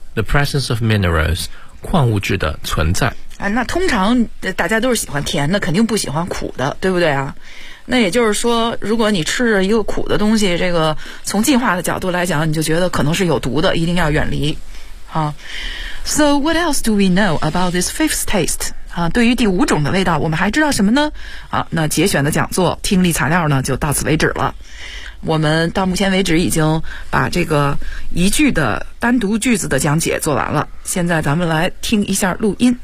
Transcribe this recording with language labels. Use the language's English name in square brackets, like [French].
[English] The presence of minerals, [Chinese] 矿物质的存在。啊，那通常大家都是喜欢甜的，肯定不喜欢苦的，对不对啊？那也就是说，如果你吃着一个苦的东西，这个从进化的角度来讲，你就觉得可能是有毒的，一定要远离。 [English] So what else do we know about this fifth taste? [Chinese] 对于第五种的味道，我们还知道什么呢？那节选的讲座听力材料呢，就到此为止了。我们到目前为止已经把这个一句的单独句子的讲解做完了。现在咱们来听一下录音。